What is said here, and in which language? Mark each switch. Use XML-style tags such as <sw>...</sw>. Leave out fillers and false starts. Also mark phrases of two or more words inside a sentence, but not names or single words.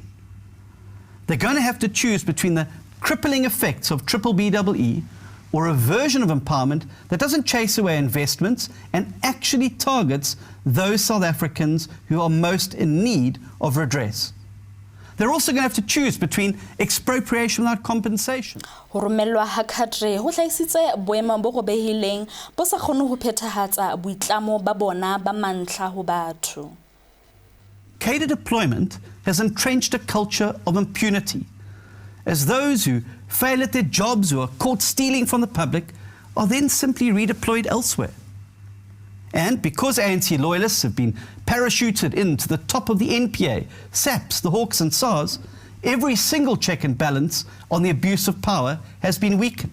<en>They're going to have to choose between the crippling effects of BBBEE or a version of empowerment that doesn't chase away investments and actually targets those South Africans who are most in need of redress. They're also going to have to choose between expropriation without compensation.</en> <st>Ho romelwa ha khadre ho hlaisitse boemo bo robehileng bo sa kgone ho phethahatsa boitlamo ba bona ba mantlha ho batho.</st> <en>Cadre deployment has entrenched a culture of impunity, as those who fail at their jobs or are caught stealing from the public are then simply redeployed elsewhere. And because ANC loyalists have been parachuted into the top of the NPA, SAPS, the Hawks and SARS, every single check and balance on the abuse of power has been weakened.</en>